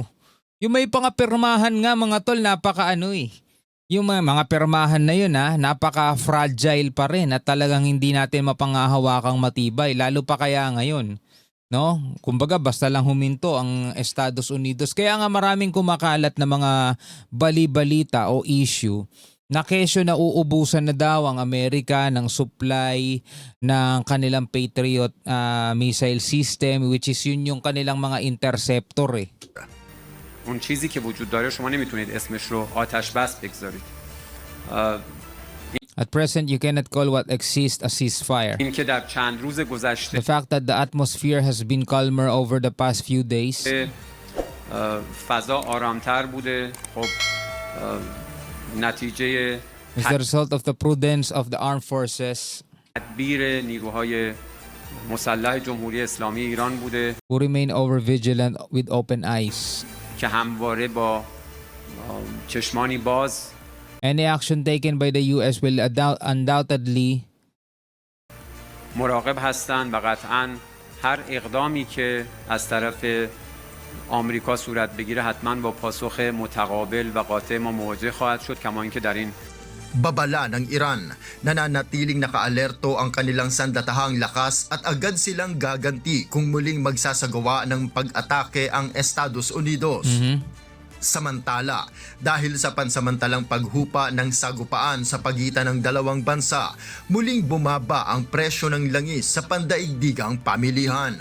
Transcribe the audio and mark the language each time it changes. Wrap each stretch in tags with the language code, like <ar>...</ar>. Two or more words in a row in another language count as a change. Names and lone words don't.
<tl>Yung may pangapirmahan nga mga tol, Yung mga pirmahan na yun napaka-fragile pa rin at talagang hindi natin mapangahawakang matibay, lalo pa kaya ngayon. No? Kumbaga basta lang huminto ang Estados Unidos. Kaya nga maraming kumakalat na mga bali-balita o issue na kesyo na uubusan na daw ang Amerika ng supply ng kanilang Patriot missile system,</tl> <en>which is</en> <tl>yun yung kanilang mga interceptor</tl> <fa>اون چیزی که وجود داره شما نمیتونید اسمش رو آتش بس بگذارید.</fa> <en>At present, you cannot call what exists a ceasefire.</en> <fa>این که در چند روز گذشته</fa> <en>The fact that the atmosphere has been calmer over the past few days,</en> <fa>فضا آرامتر بوده. خب نتیجه</fa> <en>is the result of the prudence of the armed forces</en> <fa>تدبیر نیروهای مسلح جمهوری اسلامی ایران بوده</fa> <en>who remain over vigilant with open eyes.</en> <fa>که همواره با چشمانی باز</fa> <en>Any action taken by the US will undoubtedly</en> <fa>مراقب هستند و قطعا هر اقدامی که از طرف آمریکا صورت بگیره حتما با پاسخ متقابل و قاطع ما مواجه خواهد شد، کما اینکه در این</fa> <tl>Babala ng Iran, nananatiling nakaalerto ang kanilang sandatahang lakas at agad silang gaganti kung muling magsasagawa ng pag-atake ang Estados Unidos. Samantala, dahil sa pansamantalang paghupa ng sagupaan sa pagitan ng dalawang bansa, muling bumaba ang presyo ng langis sa pandaigdigang pamilihan.</tl>